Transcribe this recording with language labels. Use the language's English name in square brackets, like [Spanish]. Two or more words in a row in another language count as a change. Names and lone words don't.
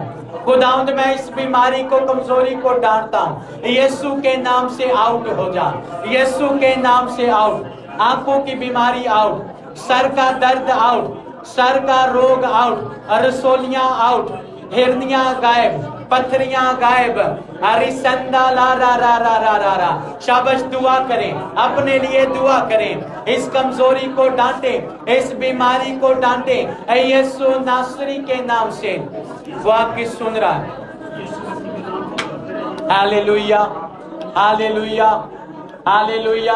[Urdu] خداوند میں اس بیماری کو، کمزوری کو ڈانٹتا ہوں۔ یسوع کے نام سے آؤٹ ہو جا، یسوع کے نام سے آؤٹ۔ آنکھوں کی بیماری آؤٹ، سر کا درد آؤٹ، سر کا روگ آؤٹ، رسولیاں آؤٹ، ہرنیاں غائب، پتھریاں غائب۔ ہریسندا لا را را را را را را۔ شاباش، دعا کریں، اپنے لیے دعا کریں۔ اس کمزوری کو ڈانٹیں، اس بیماری کو ڈانٹیں۔ اے یسوع ناصری کے نام سے وہ آپ کی سن رہا ہے۔ ہاللویا، ہاللویا، ہاللویا۔